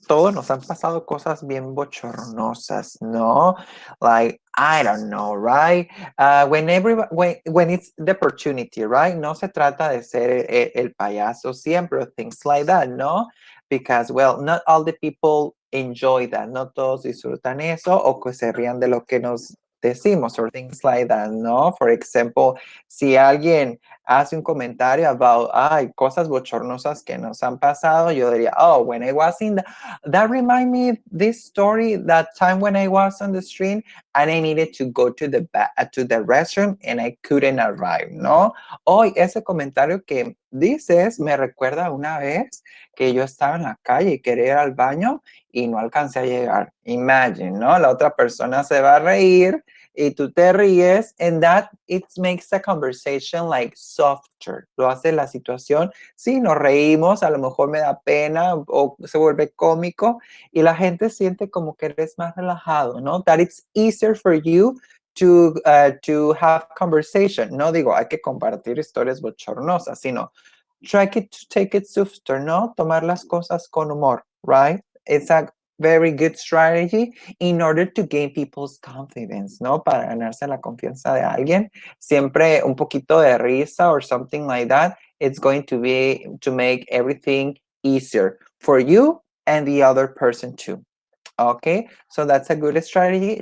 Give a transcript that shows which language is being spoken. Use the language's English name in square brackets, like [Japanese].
[Spanish] Todos nos han pasado cosas bien bochornosas, ¿no? [English] Like, I don't know, right? When it's the opportunity, right? [Spanish] No se trata de ser el payaso siempre, [English] things like that, [Spanish] ¿no? [English] Because, well, not all the people enjoy that. [Spanish] No todos disfrutan eso o que se rían de lo que nos decimos [English] or things like that, [Spanish] ¿no? [English] For example, [Spanish] si alguien hace un comentario about, cosas bochornosas que nos han pasado, yo diría, [English] oh, when I was that remind me this story, that time when I was on the street and I needed to go to the restroom and I couldn't arrive, ¿no? [Spanish] Hoy ese comentario que dices me recuerda una vez que yo estaba en la calle y quería ir al baño y no alcancé a llegar. Imagine, ¿no? La otra persona se va a reír y tú te ríes, [English] and that it makes the conversation like softer. [Spanish] Lo hace la situación. Sí, nos reímos, a lo mejor me da pena o se vuelve cómico y la gente siente como que eres más relajado, ¿no? [English] That it's easier for you to have conversation. [Spanish] No digo, hay que compartir historias bochornosas, sino [English] try to take it softer, [Spanish] ¿no? Tomar las cosas con humor, [English] right? It's a very good strategy in order to gain people's confidence, ¿no? [Spanish] Para ganarse la confianza de alguien. Siempre un poquito de risa [English] or something like that. It's going to make everything easier for you and the other person too. Okay, so that's a good strategy.